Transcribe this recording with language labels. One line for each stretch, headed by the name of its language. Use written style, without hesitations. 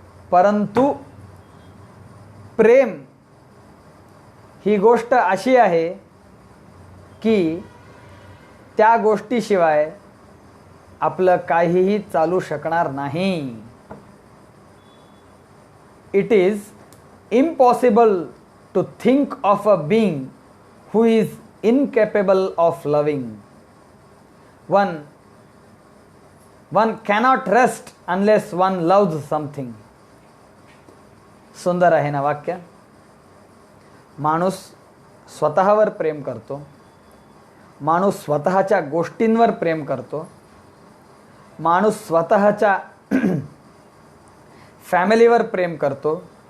Marathi: परंतु प्रेम ही गोष्ट अशी आहे की त्या गोष्टीशिवाय आपलं काहीही चालू शकणार नाही.
English: It is impossible to think of a being who is incapable of loving. One cannot rest unless one loves something.
Marathi: सुंदर आहे ना वाक्य. माणूस स्वतःवर प्रेम करतो, माणूस स्वतःच्या गोष्टींवर प्रेम करतो, माणूस स्वतःच्या फॅमिलीवर प्रेम करतो.